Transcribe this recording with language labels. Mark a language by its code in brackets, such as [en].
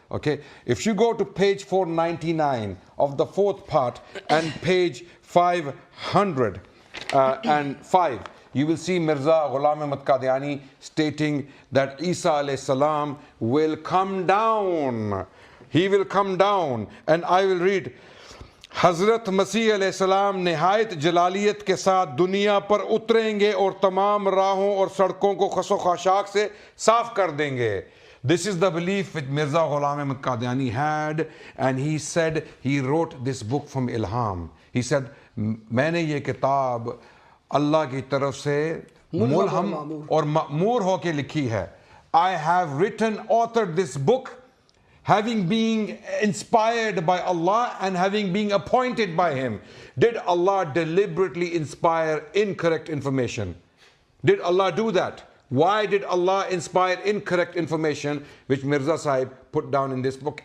[en] Okay, if you go to page 499 of the fourth part and page 505, you will see Mirza Ghulam Ahmad Qadiani stating that Isa alayhi salam will come down. He will come down. And I will read. [hi] हज़रत मसीह अलैहिस्सलाम निहायत जलालियत के साथ दुनिया पर उतरेंगे और तमाम राहों और सड़कों को खसो खाशाक से साफ कर देंगे. [en] This is the belief which Mirza Ghulam Ahmad Qadiani had, and he said he wrote this book from Ilham. He said, [hi] मैंने ये किताब अल्लाह की तरफ से मुल्हम और मअमूर होके लिखी है. [en] I have authored this book, having been inspired by Allah and having been appointed by Him. Did Allah deliberately inspire incorrect information? Did Allah do that? Why did Allah inspire incorrect information which Mirza Sahib put down in this book?